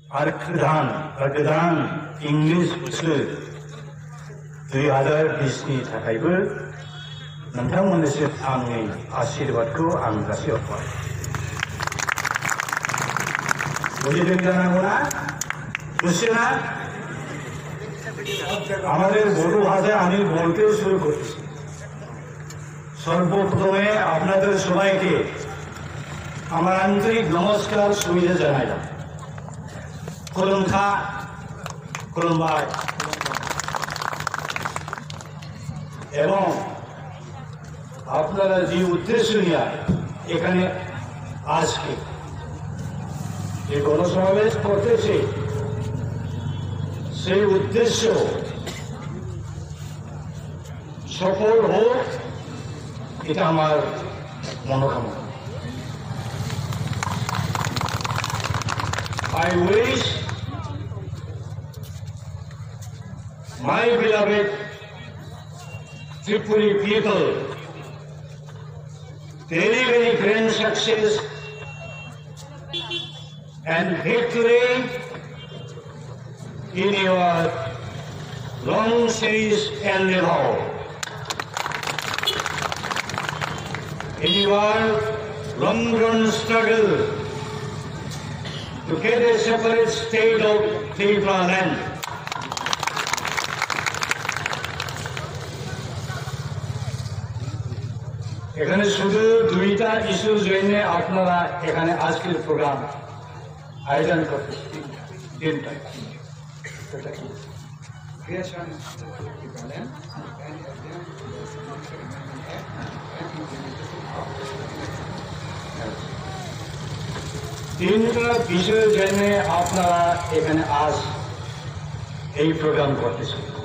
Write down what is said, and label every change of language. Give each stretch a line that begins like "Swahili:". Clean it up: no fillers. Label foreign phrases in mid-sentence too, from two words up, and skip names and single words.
Bodo: गोदान इंग्लिश बोसोर 2020नि थाखायबो नोंथांमोननिसिम आंनि आशीर्वादखौ आं जासिहरबाय। बुझिदों जानांगौना?
Bangla: बुझছেনা? আমাদের বড় ভাষায় আমি বলতে শুরু করছি। সর্বপ্রথমে আপনাদের সবাইকে আমার আন্তরিক নমস্কার শুভেচ্ছা জানাইলাম। খুলুমবাই এবং আপনারা যে উদ্দেশ্য নিয়ে এখানে আজকে যে গণসমাবেশ করতেছে সেই উদ্দেশ্য সফল হোক, এটা আমার মনোকামনা।
English: I wish my beloved Tripuri people very, very grand success and victory in your long series endeavor, in your long run struggle to get a separate state of Tripura land.
Bangla: এখানে শুধু দুইটা ইস্যুর জন্য আপনারা এখানে আজকের প্রোগ্রাম আয়োজন করতে তিনটা তিনটা বিষয়ের জন্য আপনারা এখানে আজ এই প্রোগ্রাম করতেছেন।